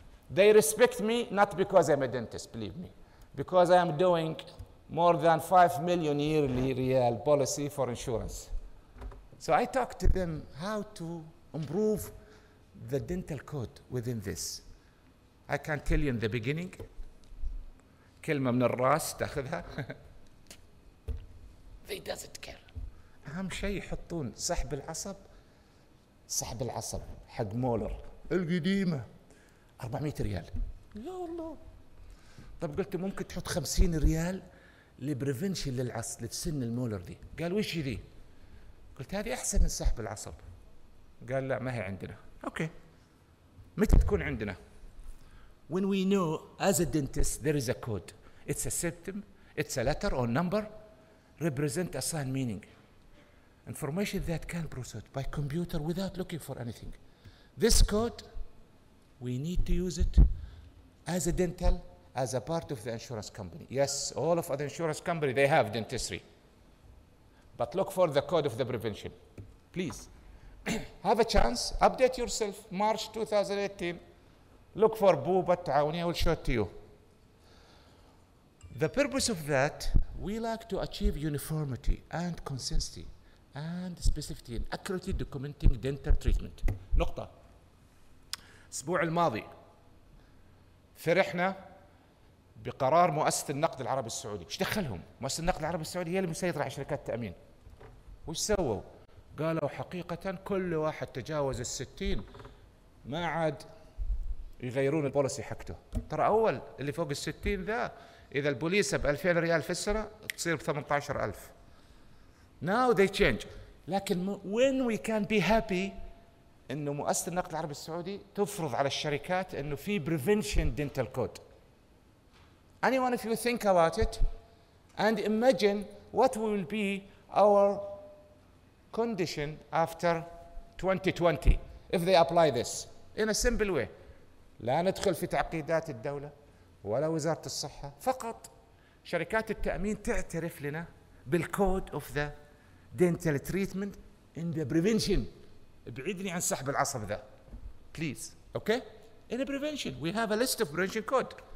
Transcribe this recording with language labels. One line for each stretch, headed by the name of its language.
English: They respect me not because I'm a dentist, believe me, because I am doing more than 5 million yearly real policy for insurance. So I talked to them how to improve the dental code within this. I can tell you in the beginning,
Arabic: كلمة من الراس تاخذها.
English: They doesn't care.
Arabic: أهم شيء يحطون سحب العصب حق مولر القديمة 400 ريال. يا الله. طب قلت ممكن تحط 50 ريال لبريفنشن للسن المولر دي. قال وش ذي؟ قلت هذه أحسن من سحب العصب. قال لا ما هي عندنا. اوكي. متى تكون عندنا؟
English: When we know as a dentist there is a code. It's a symptom, it's a letter or number, represent a sign meaning. Information that can process by computer without looking for anything. This code, we need to use it as a dental, as a part of the insurance company. Yes, all of other insurance company, they have dentistry. But look for the code of the prevention. Please, have a chance, update yourself, March 2018. Look for Booba Taawuni, I will show it to you. The purpose of that, we like to achieve uniformity and consistency and specificity in accurately documenting dental treatment.
Arabic: نقطة. الأسبوع الماضي فرحنا بقرار مؤسسة النقد العربي السعودي. ايش دخلهم؟ مؤسسة النقد العربي السعودي هي اللي مسيطرة على شركات التأمين. وش سووا؟ قالوا حقيقة كل واحد تجاوز ال60 ما عاد يغيرون البوليسي حقته. ترى أول اللي فوق ال60 ذا إذا البوليسة ب2000 ريال في السنة تصير ب18,000.
English: Now they change.
Arabic: لكن
English: when we can be happy
Arabic: إنه مؤسسة النقد العربي السعودي تفرض على الشركات إنه في
English: prevention dental code. Anyone if you think about it and imagine what will be our condition after 2020 if they apply this in a simple way.
Arabic: لا ندخل في تعقيدات الدولة ولا وزارة الصحة، فقط شركات التأمين تعترف لنا بالكود
English: of the dental treatment in the prevention.
Arabic: ابعدني عن سحب العصب ذا.
English: Please, okay? In the prevention, we have a list of prevention code.